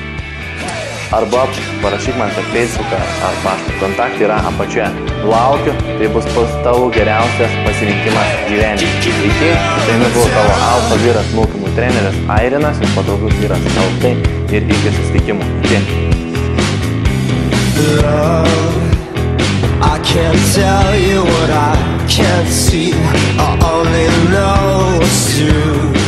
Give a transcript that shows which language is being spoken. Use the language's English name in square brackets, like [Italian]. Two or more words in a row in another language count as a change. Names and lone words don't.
[Lithuanian] Arba parašyk man per Facebooką ar paštą. Kontaktai yra apačioje. Laukiu, tai bus tavo geriausias pasirinkimas gyvenime. Iki, tai buvo tavo alfa vyras mokymų treneris Airinas ir patogus vyras LT ir iki susitikimų. Iki. [English] I can't tell you what I can't see. I only know what's true.